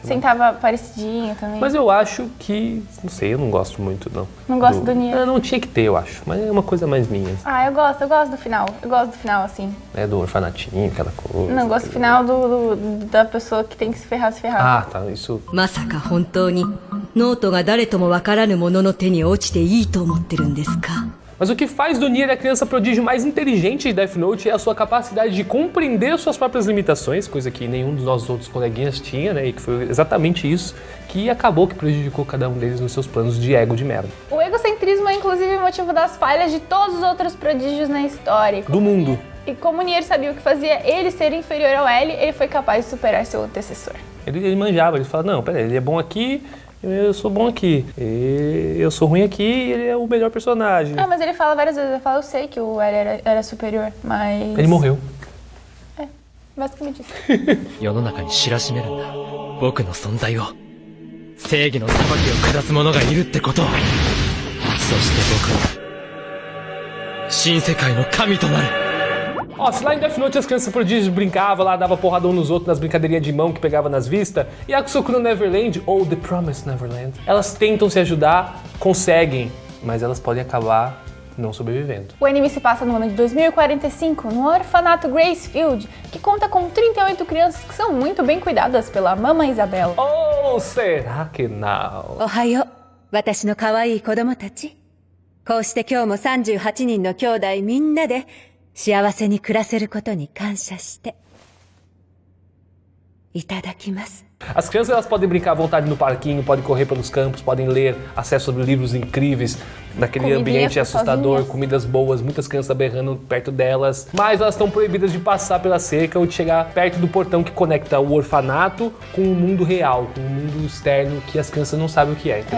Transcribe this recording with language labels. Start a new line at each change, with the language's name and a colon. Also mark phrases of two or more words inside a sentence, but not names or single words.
Portuguese: Sentava parecidinho também. Mas eu acho que, não sei, eu não gosto muito, não. Não gosto do Nier? Não tinha que ter, eu acho, mas é uma coisa mais minha. Ah, eu gosto do final. Eu gosto do final, assim. É do orfanatinho, aquela coisa. Não, gosto do final da pessoa que tem que se ferrar. Ah, tá, isso...
Japanese: まさか本当にノートが誰ともわからぬ者の手に落ちていいと思ってるんですか？
Portuguese: Mas o que faz do Nier a criança prodígio mais inteligente de Death Note é a sua capacidade de compreender suas próprias limitações, coisa que nenhum dos nossos outros coleguinhas tinha, né? E que foi exatamente isso que acabou que prejudicou cada um deles nos seus planos de ego de merda. O egocentrismo é inclusive o motivo das falhas de todos os outros prodígios na história. Do mundo. E como o Nier sabia o que fazia ele ser inferior ao L, ele foi capaz de superar seu antecessor. Ele manjava, ele falava, não, peraí, ele é bom aqui, eu sou bom aqui. E eu sou ruim aqui e ele é o melhor personagem. Ah, mas ele fala várias vezes, ele fala, eu sei que o L era superior, mas... Ele morreu. É, basicamente isso.
Japanese: 世の中に知らしめるんだ。僕の存在を。正義の裁きを下す者がいるってことを。そして僕は新世界の神となる。
Portuguese: Ó, se lá em Death Note as crianças prodígios brincavam lá, dava porrada um nos outros nas brincadeirinhas de mão que pegava nas vistas, e a Akusoku no Neverland, ou The Promised Neverland, elas tentam se ajudar, conseguem, mas elas podem acabar não sobrevivendo. O anime se passa no ano de 2045, no orfanato Gracefield, que conta com 38 crianças que são muito bem cuidadas pela Mamãe Isabela. Ou será que não?
Japanese: おはよう、私の可愛い子供たち。こうして今日も38人の兄弟みんなで幸せに暮らせることに感謝していただきます。
Portuguese: As crianças elas podem brincar à vontade no parquinho, podem correr pelos campos, podem ler, acesso sobre livros incríveis, naquele Comidinha ambiente assustador, sozinhas. comidas boas, muitas crianças berrando perto delas, mas elas estão proibidas de passar pela cerca ou de chegar perto do portão que conecta o orfanato com o mundo real, com o mundo externo que as crianças não sabem o que é, entendeu?